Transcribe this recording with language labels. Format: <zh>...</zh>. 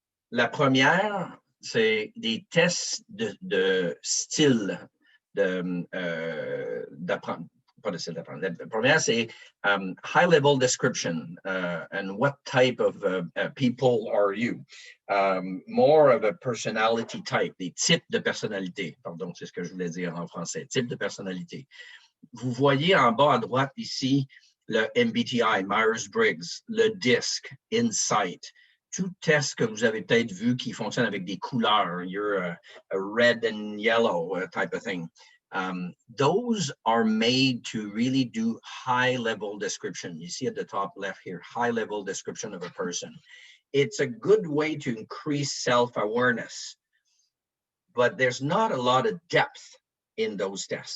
<fr>La première, c'est des tests de style d'apprendre. Pas de style d'apprendre. La première, c'est</fr> <en>high-level description and what type of people are you. More of a personality type,</en> <fr>des types de personnalité. Pardon, c'est ce que je voulais dire en français, type de personnalité. Vous voyez en bas à droite ici le MBTI, Myers-Briggs, le DISC, Insight, tout test que vous avez peut-être vu qui fonctionne avec des couleurs,</fr> <en>you're a red and yellow type of thing. Those are made to really do high-level description. You see at the top left here, high-level description of a person. It's a good way to increase self-awareness, but there's not a lot of depth in those tests.</en>